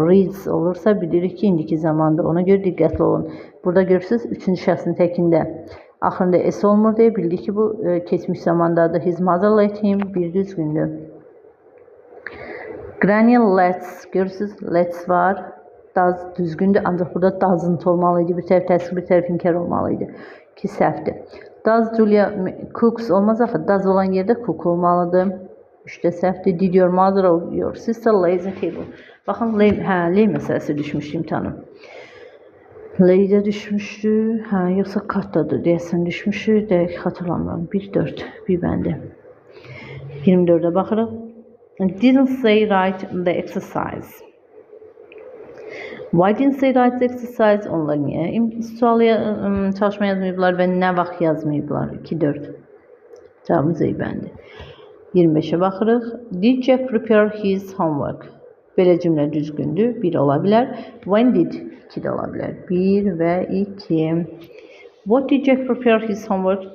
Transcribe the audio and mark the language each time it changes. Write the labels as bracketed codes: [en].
[az] Reads olursa bilirik ki, indiki zamandır. Ona görə diqqətli olun. Burada görürsünüz, üçüncü şəxsin təkində axırında S olmur deyə bildik ki, bu keçmiş zamandadır. [en] His mother let him [az] bir düzgündür. Granny let's, görürsünüz, let's var. Does düzgündür, ancaq burada doesn't olmalıydı. Bir tərəf təsdiq, bir tərəf inkar olmalıydı. Ki səhvdir. [en] Does Julia cooks [az] olmaz axı. Does olan yerdə cook olmalıdır. 3-də səhvdir. [en] Did your mother or your sister lay the table? [az] Baxın, lay məsələsi düşmüşdü imtihanım. Lay-də düşmüşdü. Yoxsa cut-dadır deyəsən düşmüşdü. Dəqiq xatırlamıram. 1-4. Bir bəndi. 24-də baxırıq. [en] Didn't say right the exercise. Why didn't say right the exercise? [az] Onlar niyə sualı çalışma yazmayıblar və nə vaxt yazmayıblar? 2-4. Cavabımız İ-bəndi. 25-ə baxırıq. [en] Did Jack prepare his homework? [az] Belə cümlə düzgündür. 1 ola bilər. [en] When did? [az] 2 də ola bilər. 1 və 2. [en] What did Jack prepare his homework?